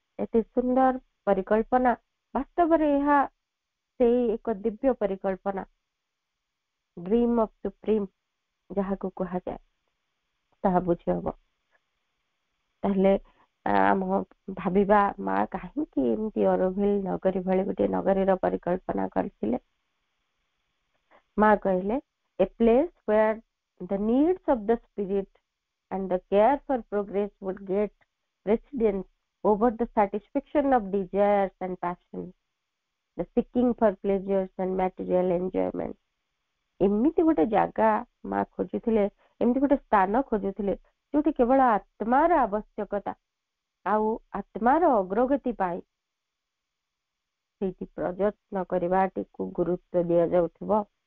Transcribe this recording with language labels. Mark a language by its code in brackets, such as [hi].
[or] ଏତେ ସୁନ୍ଦର ପରିକଳ୍ପନା, ବାସ୍ତବରେ ଏହା ସେଇ ଏକ ଦିବ୍ୟ ପରିକଳ୍ପନା, ଡ୍ରିମ୍ ଅଫ ସୁପ୍ରିମ ଯାହାକୁ କୁହାଯାଏ, ତାହା ବୁଝି ହବ। ତାହେଲେ ଆମ ଭାବିବା, ମା କାହିଁକି ଏମିତି ଅରୋଭିଲ ନଗରୀ ଭଳି ଗୋଟେ ନଗରୀର ପରିକଳ୍ପନା କରିଥିଲେ? ମା କହିଲେ, [en] a place where the needs of the spirit and the care for progress would get precedence over the satisfaction of desires and passions, the seeking for pleasures and material enjoyment. [or] ଏମିତି ଗୋଟେ ଜାଗା ମା ଖୋଜୁଥିଲେ, ଏମିତି ଗୋଟେ ସ୍ଥାନ ଖୋଜୁଥିଲେ ଯୋଉଠି କେବଳ ଆତ୍ମାର ଆବଶ୍ୟକତା ଆଉ ଆତ୍ମାର ଅଗ୍ରଗତି ପାଇଁ ସେଇଠି ପ୍ରଯତ୍ନ କରିବାଟିକୁ ଗୁରୁତ୍ୱ ଦିଆଯାଉଥିବ।